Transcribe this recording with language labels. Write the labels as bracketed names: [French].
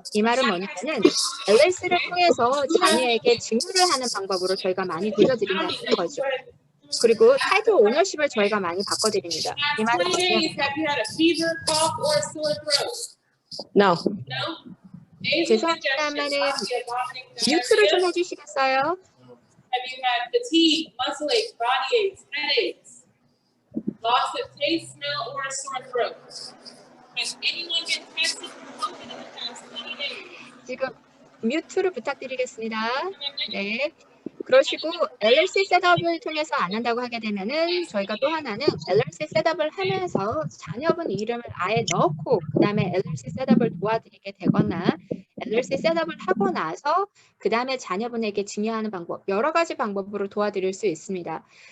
[Korean] 이 말은 뭐냐면은 LLC를 통해서 자녀에게 증여를 하는 방법으로 저희가 많이 돌려드린다는 거죠. 그리고 타이틀 오너십을 저희가 많이 바꿔드립니다. 이 말은 뭐냐면 [English] No. [Korean] 죄송합니다만은 뮤트를 좀 해주시겠어요? [English] Have you had fatigue, muscle aches, body aches, headaches, loss of taste, smell, or a sore throat? Has anyone been tested for COVID in the past 20 days? [Korean] 지금 뮤트를 부탁드리겠습니다. 네. 그러시고 LLC 셋업을 통해서 안 한다고 하게 되면은 저희가 또 하나는 LLC 셋업을 하면서 자녀분 이름을 아예 넣고 그다음에 LLC 셋업을 도와드리게 되거나 LLC 셋업을 하고 나서 그다음에 자녀분에게 증여하는 방법 여러 가지 방법으로 도와드릴 수 있습니다.